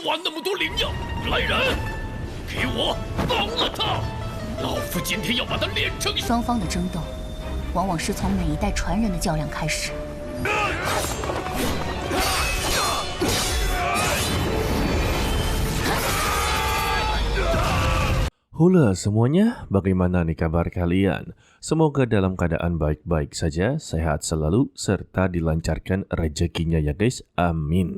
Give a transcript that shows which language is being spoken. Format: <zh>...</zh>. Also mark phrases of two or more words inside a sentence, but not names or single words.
<zh>挖那么多灵药？来人，给我绑了他！老夫今天要把他炼成…… 双方的争斗，往往是从每一代传人的较量开始。</zh> <id>Halo semuanya, bagaimana nih kabar kalian? Semoga dalam keadaan baik-baik saja, sehat selalu, serta dilancarkan rezekinya ya guys, amin.</id>